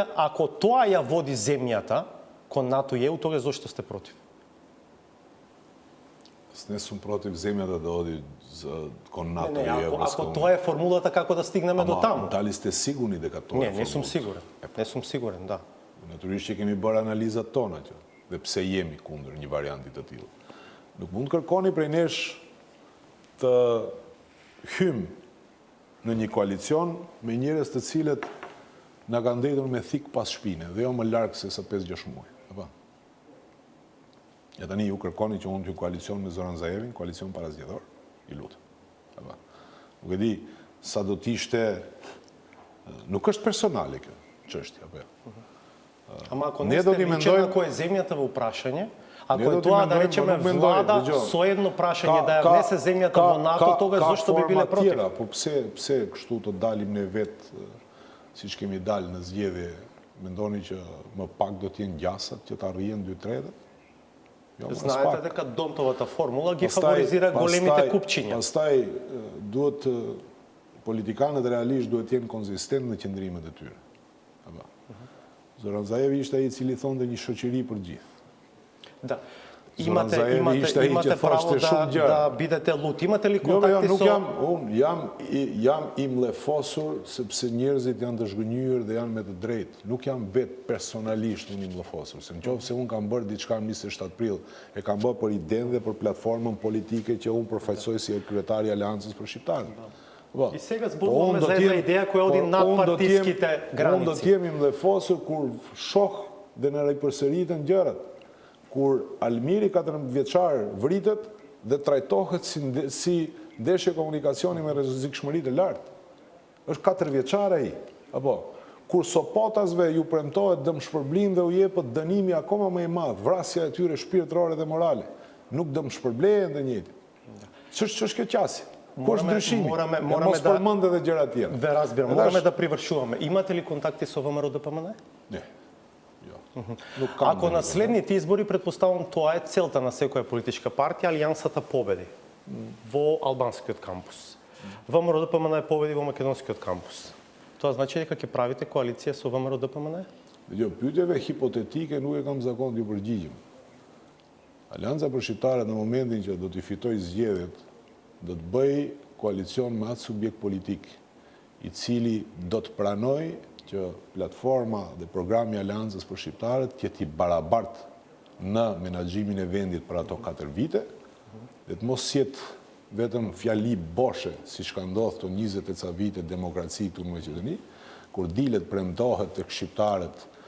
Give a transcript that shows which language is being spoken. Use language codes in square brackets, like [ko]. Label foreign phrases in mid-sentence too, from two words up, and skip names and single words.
[mk] Ако тоа ја води земјата кон НАТО и ЕУ, тогаш зошто сте против? Не сум против земјата да оди кон НАТО и ако тоа е формулата како да стигнеме до таму. Дали сте сигурни дека тоа е Не сум сигурен. Не сум сигурен, да. [sq] Натурисht që kemi bërë analizat tona që, dhe pse jemi kundër një varianti të tillë. Nuk mund kërkoni prej nesh të hym në një koalicion me njerëz të cilët na kanë ndetur me thik pas shpine dhe jo më larg se sa 5-6 muaj. Apo. Ja tani ju kërkoni që unë të koalicion me Zoran Zaevin, koalicion parazgjedhor, i lutem. Apo. Nuk e di sa do t'ishte, nuk është personale kjo çështja, apo. [mk] Ама ако не сте личен, ако е земјата во прашање, ако е тоа да речеме влада со едно прашање да ја внесе земјата во НАТО, тогаш зошто би биле против? [sq] Po pse kështu të dalim ne vet siç kemi dalë në zgjedhje, mendoni që më pak do të jenë gjasat që të arrijen 2/3? [mk] Знаете дека Донтовата формула ги фаворизира големите купчиња. [sq] Pastaj duhet politikanët realisht duhet të jenë konzistent në qëndrimet e tyre. Apo. Zoran Zaevi ishte ai I cili thonte një shoqëri për gjithë. [mk] Да. [sq] Zoran Zaevi ishte ai që thoshte shumë gjëra. [mk] Да бидете лут. Имате ли [sq] Jo, [mk] контакти [sq] nuk [mk] со [sq] jam I mllefosur sepse njerëzit janë të zhgënjur dhe janë me të drejtë. Nuk jam vetë personalisht unë I mllefosur. Se nëse unë kam bërë diçka në 27 prill, e kam bërë për idenë dhe për platformën politike që unë përfaqësoj si kryetari I Aleancës për shqiptarët. [mk] И сега збунуваме за една идеја која оди над партиските граници. [sq] Unë do të jem I mllefosur kur shoh dhe në ripërsëritën gjërat. Kur Almiri 14 vjeçar vritet dhe trajtohet si ndeshje komunikacioni me rrezikshmëri të lartë. Është 4 vjeçar ai. Apo kur Sopotasve ju premtohet dëmshpërblim dhe u jepet dënimi akoma më I madh, vrasja e tyre shpirtërore dhe morale, nuk dëmshpërblehen të njëjtin. Ç'është kjo qasje? Ku është ndryshimi? Mos përmend edhe gjëra të tjera. [mk] Ве разбирам, мораме да привршуваме. Имате ли контакти со ВМРО ДПМН? Не. Ако на следните избори, предпоставам, тоа е целта на секоја политичка партија, Алијансата победи во албанскиот кампус. ВМРО ДПМН победи во македонскиот кампус. Тоа значи дека ќе правите коалиција со ВМРО ДПМН? [sq] Jo, pyetjeve hipotetike nuk e kam zakon t'ju përgjigjim. Alianca për shqiptarët në momentin që do t'i fitoj zgjedhjet, do të bëj koalicion me atë subjekt politik, I cili do të pranoj që platforma dhe programi I Aleancës për shqiptarët jetë I barabartë në menaxhimin e vendit për ato 4 vite, dhe të mos jetë vetëm fjali boshe, siç ka ndodhur këto 20 e ca vite demokraci këtu në Maqedoni, kur dilet premtohet tek shqiptarët